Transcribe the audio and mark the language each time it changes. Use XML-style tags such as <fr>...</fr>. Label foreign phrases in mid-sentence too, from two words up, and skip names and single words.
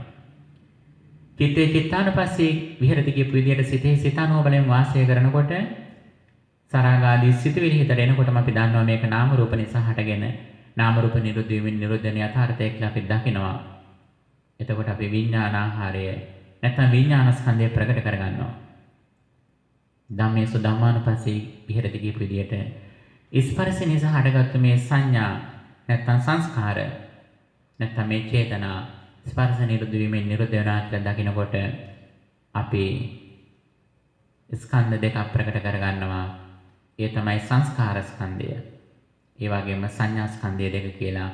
<pi>චිත්තේ චිත්තානුපස්සී විහෙරති</pi> <si>කියපු විදිහට සිතේ සිතානෝ බලෙන් වාසය කරනකොට සරාගාදී සිතුවිලි හිතට එනකොටම අපි දන්නවා මේක නාම රූප නිසා හටගෙන නාම රූප නිරුද්ධ වීමෙන් නිරුද්ධ වෙන යථාර්ථය කියලා අපි දකිනවා. එතකොට අපි විඥාන ආහාරය නැත්නම් විඥාන ස්කන්ධය ප්‍රකට කරගන්නවා.</si> <pi>ධම්මේසු ධම්මානුපස්සී විහෙරති</pi> <si>කියපු විදිහට ස්පර්ශ නිසා හටගත්තු මේ සංඥා නැත්නම් සංස්කාර නැත්නම් මේ චේතනා ස්පර්ශ නිරුද්ධ වීමෙන් නිරුද්ධ වෙනවා කියලා දකිනකොට අපි ස්කන්ධ දෙකක් ප්‍රකට කරගන්නවා. ඒ තමයි සංස්කාර ස්කන්ධය. ඒ වගේම සංඥා ස්කන්ධය දෙක කියලා.</si>